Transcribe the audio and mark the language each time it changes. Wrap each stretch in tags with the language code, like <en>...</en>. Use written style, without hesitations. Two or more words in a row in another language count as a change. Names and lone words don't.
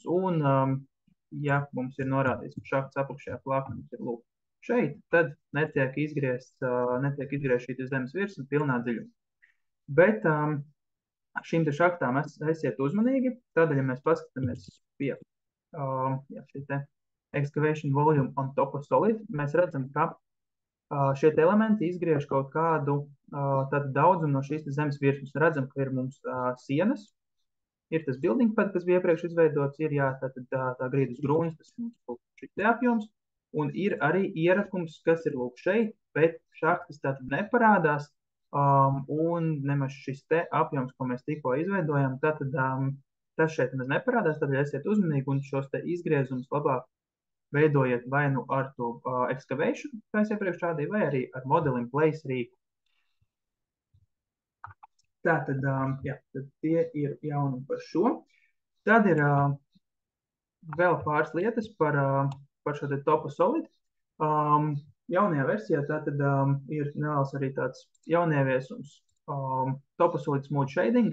<lv>Un ja mums ir norādīts, ka šahtas apakšējā plakne mums ir lūk šeit, tad netiek izgriezt šī zemes virsma pilnā dziļumā. Bet šīm te šahtām esiet uzmanīgi, tādēļ, ja mēs paskatāmies pie šī te</lv> <en>excavation volume on Topo Solid,</en> <lv>mēs redzam, ka šie te elementi izgriež kaut kādu tādu daudzumu no šīs te zemes virsmas. Redzam, ka ir mums sienas, ir tas</lv> <en>building pad,</en> <lv>kas bija iepriekš izveidots, ir tā grīdas grūņas, tas ir mums šis te apjoms, un ir arī ierakums, kas ir lūk šeit, bet šahtas tātad neparādās, un nemaz šis te apjoms, ko mēs tikko izveidojam, tātad tas šeit nemaz neparādās, tādēļ esiet uzmanīgi un šos te izgriezumus labāk veidojiet vai nu ar to excavation, kā es iepriekš rādīju, vai arī ar</lv> <en>model in place</en> <lv>rīku. Tātad, tad tie ir jauni par šo. Tad ir vēl pāris lietas par šo te Topo Solid. Jaunajā versijā tātad ir nevēlas arī tāds jaunieviesums Topo Solid Smooth Shading.</lv>